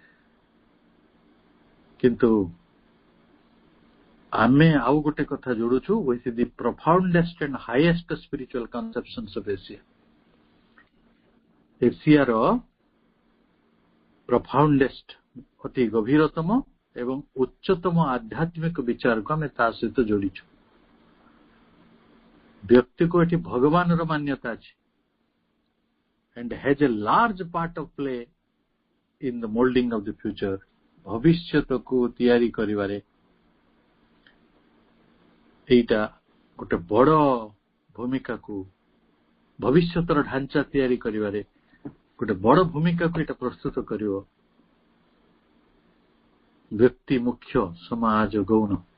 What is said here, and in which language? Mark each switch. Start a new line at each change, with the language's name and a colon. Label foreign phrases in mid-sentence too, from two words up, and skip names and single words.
Odia: କିନ୍ତୁ ଆମେ ଆଉ ଗୋଟେ କଥା ଯୋଡୁଛୁ
English: with the profoundest and highest spiritual conceptions of Asia.
Odia: ଏସିଆର profoundest ଅତି ଗଭୀରତମ ଏବଂ ଉଚ୍ଚତମ ଆଧ୍ୟାତ୍ମିକ ବିଚାରକୁ ଆମେ ତା ସହିତ ଯୋଡିଛୁ। ବ୍ୟକ୍ତିକୁ ଏଠି ଭଗବାନର ମାନ୍ୟତା ଅଛି
English: and has a large part of play in the molding of the future.
Odia: ଭବିଷ୍ୟତକୁ ତିଆରି କରିବାରେ ଏଇଟା ଗୋଟେ ବଡ ଭୂମିକାକୁ, ଭବିଷ୍ୟତର ଢାଞ୍ଚା ତିଆରି କରିବାରେ ଗୋଟେ ବଡ ଭୂମିକାକୁ ଏଇଟା ପ୍ରସ୍ତୁତ କରିବ। ବ୍ୟକ୍ତି ମୁଖ୍ୟ, ସମାଜ ଗୌଣ।